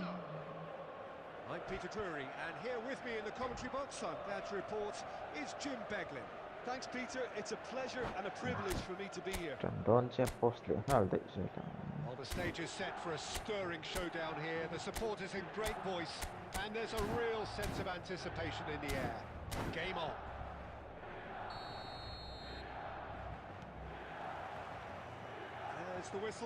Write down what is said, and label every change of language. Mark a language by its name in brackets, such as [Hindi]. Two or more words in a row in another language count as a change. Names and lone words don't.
[English] I'm Peter Drury, and here with me in the commentary box, I'm glad to report, is Jim Beglin. Thanks, Peter. It's a pleasure and a privilege for me to be here. Don che post le nal dei se Well, the stage is set for a stirring showdown here. The supporters in great voice, and there's a real sense of anticipation in the air. Game on. There's the whistle.